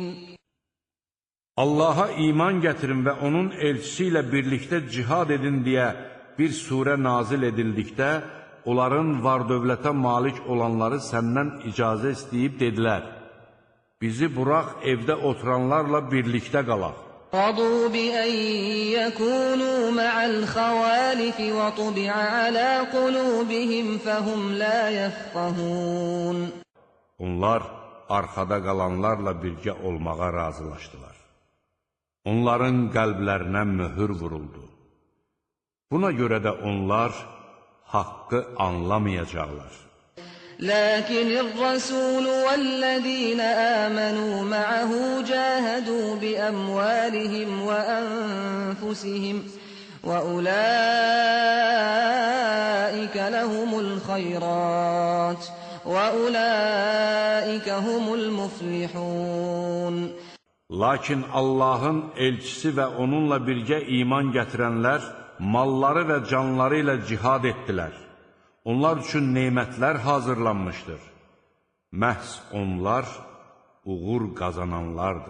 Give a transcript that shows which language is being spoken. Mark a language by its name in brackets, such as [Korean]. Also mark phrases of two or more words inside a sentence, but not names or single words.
[Azerbaijani] Allaha iman gətirin və onun elçisi ilə birlikdə cihad edin deyə bir surə nazil edildikdə, onların var-dövlətə malik olanları səndən icazə istəyib dedilər, bizi burax evdə oturanlarla birlikdə qalaq. [Arabic] رضوا بأن يكونوا مع الخوالف وطبع على قلوبهم فهم لا يفقهون. [Azerbaijani] Onlar arxada qalanlarla birgə olmağa razılaşdılar. Onların qəlblərinə möhür vuruldu. Buna görə də onlar haqqı anlamayacaqlar. [Arabic] لكن الرسول والذين آمنوا معه جاهدوا بأموالهم وأنفسهم وأولئك لهم الخيرات وأولئك هم المفلحون. [Azerbaijani] Lakin Allahın elçisi və onunla birgə iman gətirənlər malları və canları ilə cihad etdilər. Onlar üçün nemətlər hazırlanmışdır. Məhz onlar uğur qazananlardır.